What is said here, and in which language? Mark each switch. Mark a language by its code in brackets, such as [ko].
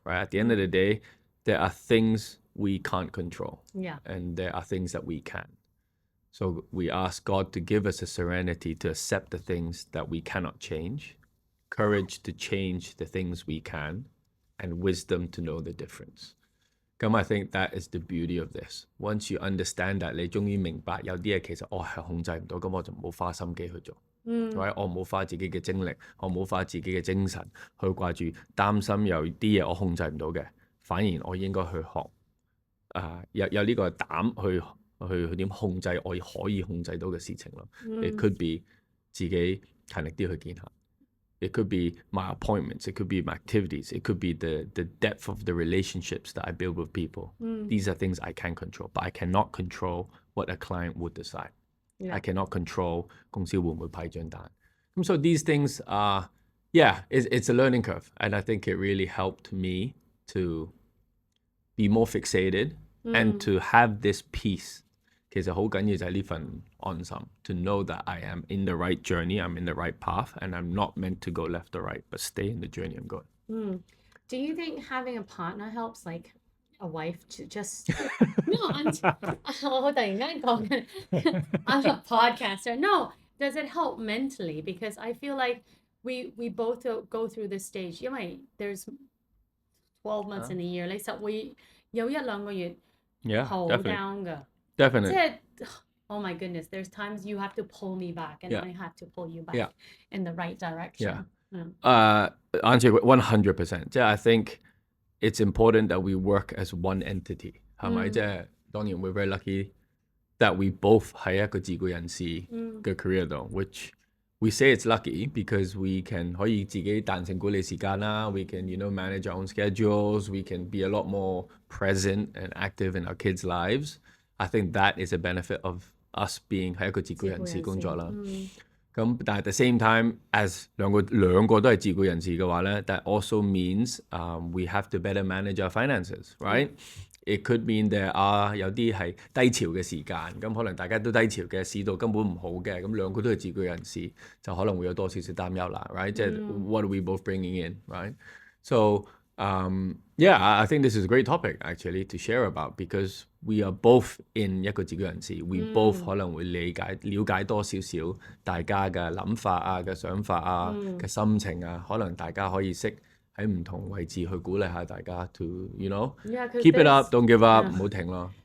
[en] Right at the end of the day, there are things we can't control, and there are things that we can.So we ask God to give us a serenity to accept the things that we cannot change, courage to change the things we can, and wisdom to know the difference. I think that is the beauty of this. Once you understand that, [yue] 你終於明白有啲嘢其實我係控制唔到，咁我就唔好花心機去做。 Right? 我唔好花自己嘅精力，我唔好花自己嘅精神去掛住擔心有啲嘢我控制唔到嘅，反而我應該去學有呢個膽去點控制我可以控制到嘅事情咯。 [en] It could be [yue] 自己勤力啲去見下。 [en] It could be my appointments. It could be my activities. It could be the depth of the relationships that I build with people. These are things I can control, but I cannot control what a client would decide. I cannot control [yue] 公司會唔會批張單。 [en] So these things are, it's a learning curve, and I think it really helped me to be more fixated and to have this peace. [yue] 其實好緊要就係呢份安心 [en] to know that I am in the right journey, I'm in the right path, and I'm not meant to go left or right, but stay in the journey I'm going. Do you think having a partner helps, like a wife to just no, [yue] 我突然間講緊 [en] I'm a podcaster. No, does it help mentally? Because I feel like we both go through this stage. 因為 there's 12 months in a year. [yue] 你實會有1-2個月好 down 㗎。 [en] Definitely. Oh my goodness, there's times you have to pull me back, and I have to pull you back in the right direction. Answer 100%. I think it's important that we work as one entity. [yue] 係咪？即係當然 [en] we're very lucky that we both [yue] 喺一個自僱人士嘅 [en] career 度，which we say it's lucky because we can [yue] 可以自己彈性管理時間啦 [en] ，we can manage our own schedules, we can be a lot more present and active in our kids' lives. I think that is a benefit of us being [yue] 喺一個自僱人士工作啦。 [en] 咁但係 at the same time as [yue] 兩個都係自僱人士嘅話咧 [en] that also means we have to better manage our finances, right? It could mean there are [yue] 有啲係低潮嘅時間，咁可能大家都低潮嘅，市道根本唔好嘅，咁兩個都係自僱人士，就可能會有多少少擔憂啦 ，right？ 即係 [en] what are we both bringing in, [yue] right? [en] So yeah, I think this is a great topic actually to share about because we are both in [yue] 一個自僱人士 we both 可能會了解多少少大家嘅諗法啊、嘅想法啊、嘅心情啊，可能大家可以識喺唔同位置去鼓勵下大家 [en] to keep it up, don't give up， [yue] 唔好停咯。